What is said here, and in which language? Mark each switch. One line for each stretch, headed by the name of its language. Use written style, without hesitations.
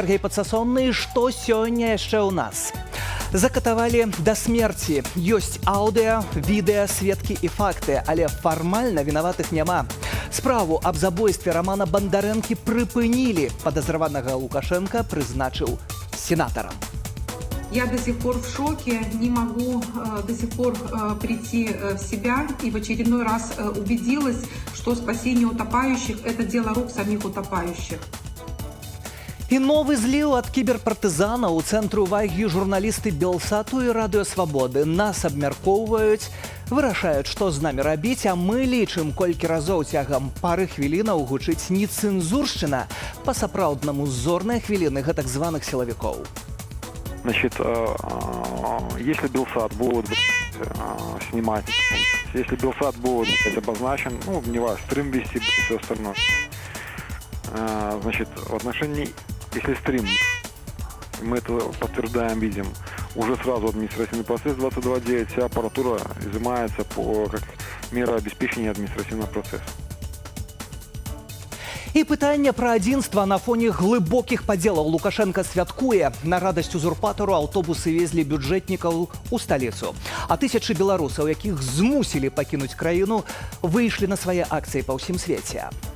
Belarusian: Сергей Падсасонны, што сёння яшчэ ў нас? Закатавалі да смерці. Ёсць аўдыа, відэа, сведкі і факты, але фармальна вінаватых няма. Справу аб забойстве Романа Бандарэнкі прыпынілі. Падазраванага Лукашенко прызначыў сенатарам.
Russian: Я до сих пор в шоке, не могу до сих пор прийти в себя и в очередной раз убедилась, что спасение утопающих – это дело рук самих утопающих.
Belarusian: І новы зліў ад кіберпартызана ў цэнтру увагі журналісты Белсату і Радыё Свабоды. Нас абмяркоўваюць, вырашаюць, што з намі рабіць, а мы лічым, колькі разоў цягам пары хвілінаў гучыць нецэнзуршчына, па-сапраўднаму зорныя хвіліны гэтак званых сілавікоў.
Russian: Значит, если Белсат будет снимать, если Белсат будет обозначен, ну, не важно, стрим вести, все остальное. Значит, в отношении, если стрим, мы это подтверждаем, видим, уже сразу административный процесс 22.9, вся аппаратура изымается как мера обеспечения административного процесса.
Belarusian: І пытанне пра адзінства на фоне глыбокіх падзелаў. Лукашенко святкуе. На радасць узурпатару аўтобусы везлі бюджэтнікаў у сталіцу. А тысячы беларусаў, якіх змусілі пакінуць краіну, выйшлі на свае акцыі па ўсім свеце.